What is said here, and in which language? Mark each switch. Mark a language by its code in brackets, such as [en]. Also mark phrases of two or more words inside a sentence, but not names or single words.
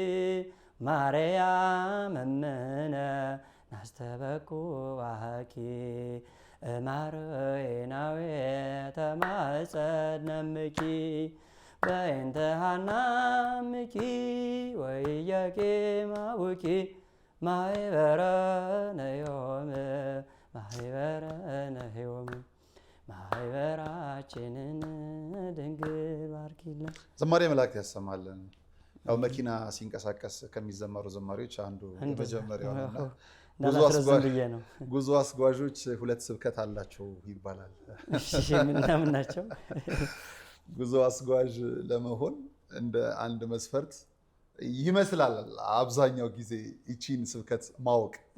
[gez] ማርያም እምነ ናስተበቅዋኪ ማሮኤናዊ ተማፀነምኪ በእንተ ሐናምኪ ወኢያቄማውኪ ማኅበረነ ዮም ማኅበረነ ዮም [am] ማኅበራችንን ድንግል ባርኪልን። ዝማሬ መላእክት ያሰማልን። ያው መኪና ሲንቀሳቀስ ከሚዘመሩ ዘማሪዎች አንዱ የመጀመሪያው ነው። ጉዞ አስጓዦች ሁለት ስብከት አላቸው ይባላል። ምን ናቸው? ጉዞ አስጓዥ ለመሆን እንደ አንድ መስፈርት ይመስላል አብዛኛው ጊዜ ይቺን ስብከት ማወቅ።